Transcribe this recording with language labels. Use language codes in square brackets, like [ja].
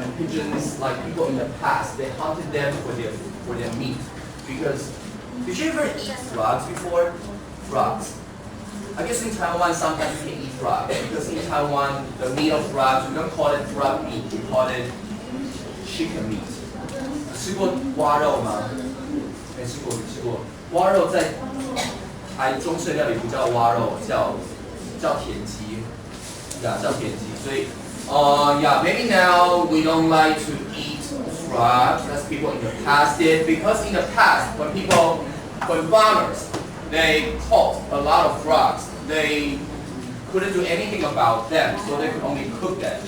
[en] Pigeons, like people in the past, they hunted them for their meat. Because did you ever eat frogs before? Frogs. I guess in Taiwan sometimes you can eat frogs because in Taiwan the meat of frogs we don't call it frog meat, we call it chicken meat. [zh] 吃过蛙肉吗？没吃过，蛙肉在台中式料理不叫蛙肉，叫田鸡，叫田鸡。 [en] 所以maybe now we don't like to eat frogs as people in the past did, because in the past when farmers they caught a lot of frogs, they couldn't do anything about them, so they could only cook them.